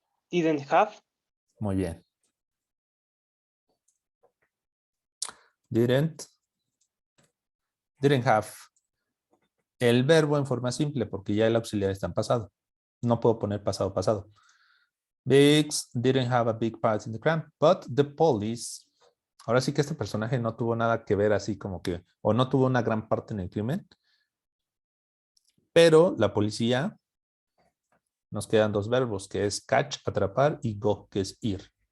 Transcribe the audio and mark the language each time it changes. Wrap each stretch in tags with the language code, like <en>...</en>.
<en>Didn't have.</en> <es>Muy bien.</es> <en>Didn't have.</en> <es>El verbo en forma simple, porque ya el auxiliar está en pasado. No puedo poner pasado, pasado.</es> <en>Biggs didn't have a big part in the crime, but the police.</en> <es>Ahora sí que este personaje no tuvo nada que ver así como que, o no tuvo una gran parte en el crimen, pero la policía, nos quedan dos verbos, que es catch, atrapar, y go, que es ir.</es>